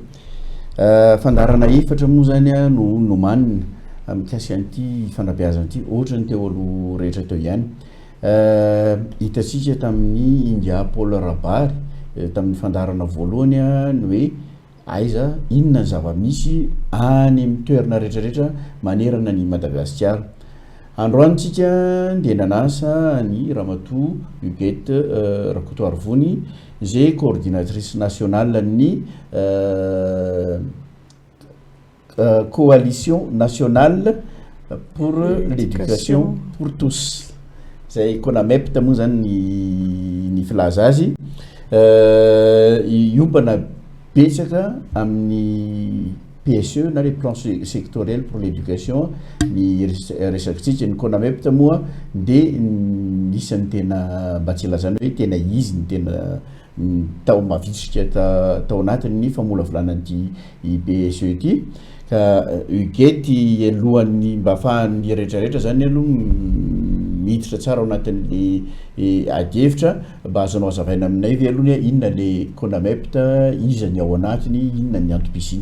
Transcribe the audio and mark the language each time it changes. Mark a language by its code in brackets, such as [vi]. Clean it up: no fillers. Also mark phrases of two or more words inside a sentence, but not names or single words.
[mg] Fandarana efatra moa zany no nomanina mikasika an'ity fanabeazana ity ohatra ny teo aloha rehetra teo ihany hitantsika tamin'ny India Paul Rabary tamin'ny fandarana voalohany ny hoe aiza inona ny zava-misy any amin'ny toerana rehetrarehetra manerana ny Madagasikara. Androany tsika dia nanasa ny ramatoa Huguette Rakotoarvony izay [fr] coordinatrice nationale [mg] ny [fr] coalition nationale pour l'éducation pour tous [mg] zay CONAMEPT moa zany ny filaza azy iompana betsaka amin'ny PSE na [fr] les plans sectoriels pour l'éducation [mg] ny resakitsika ny CONAMEPT moa dia nisan'ny tena mba tsy ilazana hoe tena izy ny tena tao mavitsika tao anatin'ny famolavolana ny PSE ity ka Huguette alohan'ny mba ahafahan'ny rehetrarehetra zany aloha miditra tsara ao anatin'le ady-hevitra mba azonao azavaina aminay ve aloha inona le CONAMEPT iza ny ao anatiny inona ny antom-pisiny.